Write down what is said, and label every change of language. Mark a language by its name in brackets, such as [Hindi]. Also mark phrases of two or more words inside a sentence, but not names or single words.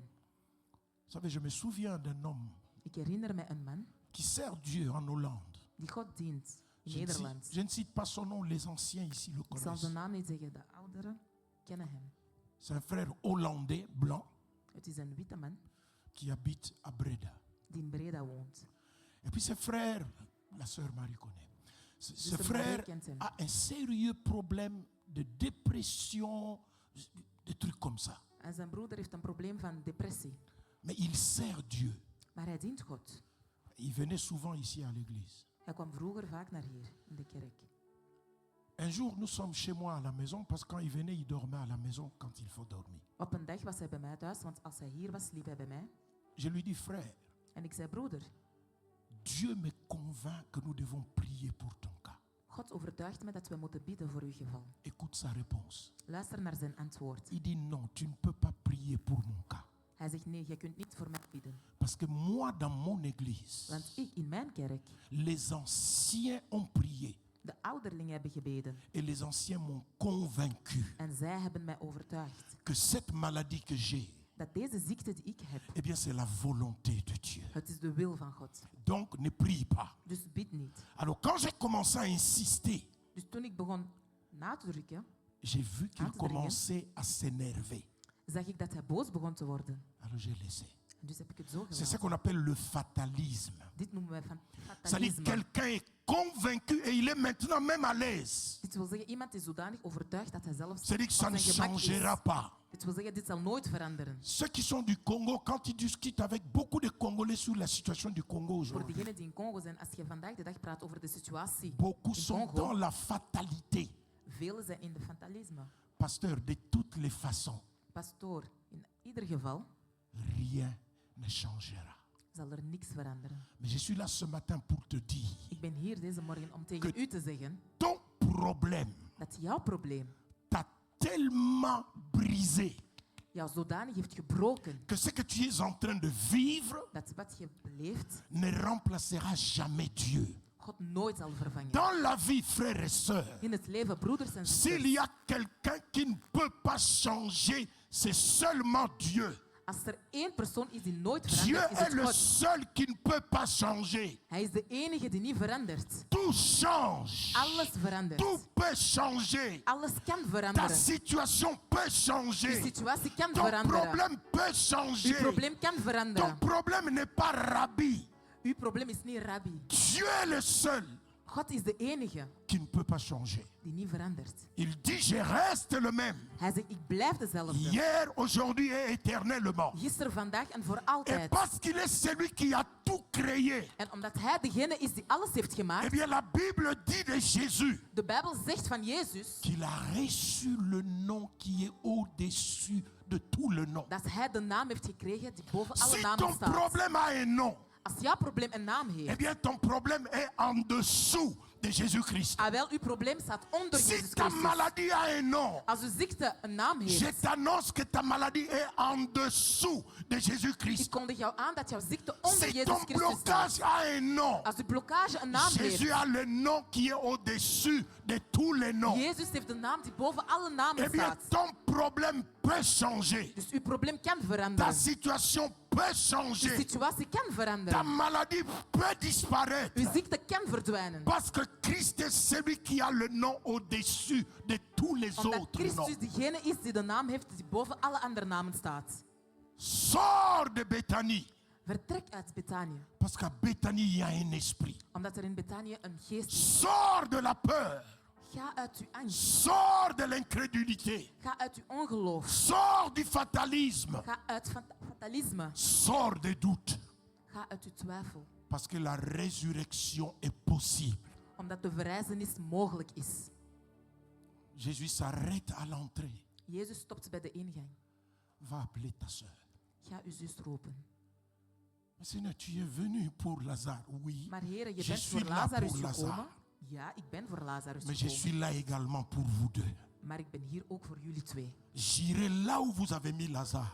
[French] Vous savez, je me souviens d'un homme [Dutch] Ik herinner me een man [French] qui sert Dieu en Hollande. [Dutch] die God dient in [French] Je [Dutch] Nederland. [French] ne cite pas son nom, les anciens ici le [Dutch] Ik zal [French] connaissent. [Dutch] zijn naam niet zeggen, de ouderen kennen hem. [French] C'est un frère hollandais blanc [Dutch] Het is een witte man [French] qui habite à Breda. [Dutch] die in Breda woont. [French] Et puis ce frère, la sœur Marie connaît, ce [Dutch] Zuster [French] frère [Dutch] Marie kent hem. [French] a un sérieux problème de dépression, des trucs comme ça. [Dutch] En zijn broeder heeft een probleem van depressie. [French] Mais il sert Dieu. [Dutch] Maar hij dient God. [French] Il venait souvent ici à l'église. [Dutch] Hij kwam vroeger vaak naar hier, in de kerk. [French] Un jour, nous sommes chez moi à la maison parce que quand il venait, il dormait à la maison quand il faut dormir. [Dutch] Op een dag was hij bij mij thuis, want als hij hier was, sliep hij bij mij. [French] Je lui dis, frère, [Dutch] En ik zei, broeder, [French] Dieu me convainc que nous devons prier pour ton cas. [Dutch] God overtuigt me dat we moeten bidden voor uw geval. [French] Écoute sa réponse. [Dutch] Luister naar zijn antwoord. [French] Il dit, non, tu ne peux pas prier pour mon cas. [Dutch] Hij zegt, nee, je kunt niet voor mij bidden. [French] Parce que moi, dans mon église, [Dutch] Want ik, in mijn kerk, [French] les anciens ont prié [Dutch] de ouderlingen hebben gebeden. [French] et les anciens m'ont convaincu [Dutch] En zij hebben mij overtuigd [French] que cette maladie que j'ai, [Dutch] dat deze ziekte die ik heb, [French] eh bien, c'est la volonté de Dieu. [Dutch] het is de wil van God. [French] Donc, ne prie pas. [Dutch] Dus bid niet. [French] Alors, quand j'ai commencé à insister, [Dutch] Dus toen ik begon na te drukken, [French] j'ai vu qu'il [Dutch] Ah, te [French] commençait à s'énerver. [Dutch] zag ik dat hij boos begon te worden. [French] Alors, j'ai laissé. [Dutch] En dus heb ik het zo [French] C'est ça [Dutch] gelaten. [French] qu'on appelle le fatalisme. [Dutch] Dit noemen wij van [French] C'est-à-dire [Dutch] fatalisme. [French] quelqu'un est convaincu et il est maintenant même à l'aise. [Dutch] Dit wil zeggen, iemand is zodanig overtuigd dat hij zelfs [French] C'est-à-dire que ça [Dutch] op [French] ne [Dutch] zijn gemak [French] changera [Dutch] is. [French] pas. [Dutch] Dit wil zeggen, dit zal nooit veranderen. [French] Ceux qui sont du Congo, quand ils discutent avec beaucoup de Congolais sur la situation du Congo [Dutch] Voor [French] aujourd'hui, [Dutch] degenen die in Congo zijn, als je vandaag de dag praat over de situatie [French] beaucoup [Dutch] in [French] sont [Dutch] Congo, [French] dans la fatalité. [Dutch] velen zijn in de fatalisme. [French] Pasteur, de toutes les façons, [Dutch] Pastoor, in ieder geval [French] rien ne changera. [Dutch] zal er niks veranderen. [French] Mais je suis là ce matin pour te dire, [Dutch] Ik ben hier deze morgen om tegen u te zeggen [French] ton problème [Dutch] dat jouw probleem [French] t'a tellement brisé [Dutch] jou zodanig heeft gebroken [French] que ce que tu es en train de vivre [Dutch] dat wat je beleeft [French] ne remplacera jamais Dieu. [Dutch] God nooit zal vervangen. [French] Dans la vie, frères et sœurs, [Dutch] In het leven, broeders en [French] s'il [Dutch] zusters, [French] y a quelqu'un qui ne peut pas changer, c'est seulement Dieu. [Dutch] als er één persoon is die nooit [French] Dieu [Dutch] verandert, is [French] est [Dutch] het [French] le [Dutch] God. [French] seul qui ne peut pas changer. [Dutch] Hij is de enige die niet verandert. [French] Tout change. [Dutch] Alles verandert. [French] Tout peut changer. [Dutch] Alles kan [French] Ta [Dutch] veranderen. [French] situation peut [Dutch] Uw [French] changer. [Dutch] situatie kan [French] Ton [Dutch] veranderen. [French] problème peut [Dutch] Uw [French] changer. [Dutch] probleem kan [French] Ton [Dutch] veranderen. [French] problème n'est pas Rabbi. [Dutch] Uw probleem is niet Rabbi. [French] Dieu est le seul [Dutch] God is de enige [French] qui ne peut pas changer. [Dutch] die niet verandert. [French] Il dit, je reste le même. [Dutch] Hij zegt, ik blijf dezelfde. [French] Hier, aujourd'hui et éternellement. [Dutch] Gisteren, vandaag en voor [French] Et [Dutch] altijd. [French] parce qu'il est celui qui a tout créé, [Dutch] En omdat hij degene is die alles heeft [French] eh [Dutch] gemaakt, [French] bien la Bible dit de Jésus [Dutch] de Bijbel zegt van Jezus [French] qu'il a reçu le nom qui est au-dessus de tout le nom. [Dutch] dat hij de naam heeft gekregen die boven alle [French] Si [Dutch] namen [French] ton [Dutch] staat. [French] problème a un nom, [Dutch] Als jouw probleem een naam [French] eh [Dutch] heeft, [French] bien ton problème est en dessous de Jésus-Christ. [Dutch] wel, uw probleem staat onder [French] Si [Dutch] Jezus [French] ta [Dutch] Christus. [French] maladie a un nom, [Dutch] Als uw ziekte een naam [French] je [Dutch] heeft, [French] t'annonce que ta maladie est en dessous de [Dutch] ik [French] Jésus-Christ. [Dutch] kondig jou aan dat jouw ziekte onder [French] Si [Dutch] Jezus [French] ton [Dutch] Christus staat. [French] blocage a un nom, [Dutch] Als uw blokkage een naam [French] Jésus [Dutch] heeft, [French] a le nom qui est au-dessus de tous les noms. [Dutch] Jezus heeft de naam die boven alle namen [French] Eh bien, [Dutch] staat. [French] ton problème peut changer. [Dutch] Dus uw probleem kan [French] Ta [Dutch] veranderen. [French] situation peut [Dutch] Uw [French] changer. [Dutch] situatie kan [French] Ta [Dutch] veranderen. [French] maladie peut disparaître. [Dutch] Uw ziekte kan verdwijnen. [French] Parce que Christ est celui qui a le nom au-dessus de tous les [Dutch] Omdat [French] autres noms. [Dutch] Christus degene is die de naam heeft die boven alle andere namen staat. [French] Sors de Béthanie. [Dutch] Vertrek uit Betanië. [French] Parce qu'à Béthanie, il y a un esprit. [Dutch] Omdat er in Betanië een geest is. [French] Sors de la peur. [Dutch] Ga uit uw angst. [French] Sors de l'incrédulité. [Dutch] Ga uit uw ongeloof. [French] Sors du fatalisme. [Dutch] Ga uit fatalisme. [French] Sors des doutes. [Dutch] Ga uit uw twijfel. [French] Parce que la résurrection est possible. [Dutch] Omdat de verrijzenis mogelijk is. [French] Jésus s'arrête à l'entrée. [Dutch] Jezus stopt bij de ingang. [French] Va appeler ta soeur. [Dutch] Ga uw zus roepen. [French] Mais Seigneur, tu es venu pour Lazare. Oui, [Dutch] Maar Heere, je [French] je [Dutch] bent [French] suis [Dutch] voor [French] là [Dutch] Lazarus [French] pour [Dutch] gekomen. [French] Lazare. [Dutch] Ja, ik ben voor Lazarus [French] Mais je [Dutch] gekomen. [French] suis là également pour vous deux. [Dutch] Maar ik ben hier ook voor jullie twee. [French] J'irai là où vous avez mis Lazare.